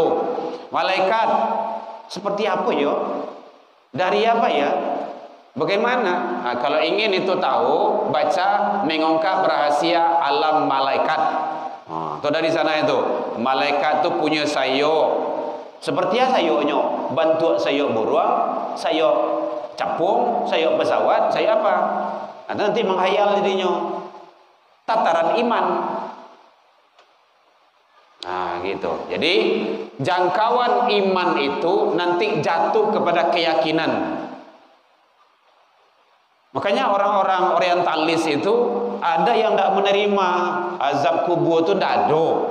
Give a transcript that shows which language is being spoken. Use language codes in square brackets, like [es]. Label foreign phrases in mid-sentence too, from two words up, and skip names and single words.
[id] Malaikat seperti apa ya? Dari apa ya? Bagaimana? Kalau ingin itu tahu, baca mengungkap rahasia alam malaikat. Itu dari sana itu. Malaikat itu punya sayuk. Seperti apa sayuknya? Bentuk sayuk burung, sayuk capung, sayuk pesawat, sayuk apa? Nanti menghayal dirinya. Tataran iman. Gitu. Jadi jangkauan iman itu nanti jatuh kepada keyakinan. Makanya orang-orang orientalis itu ada yang tidak menerima azab kubur itu tidak ada.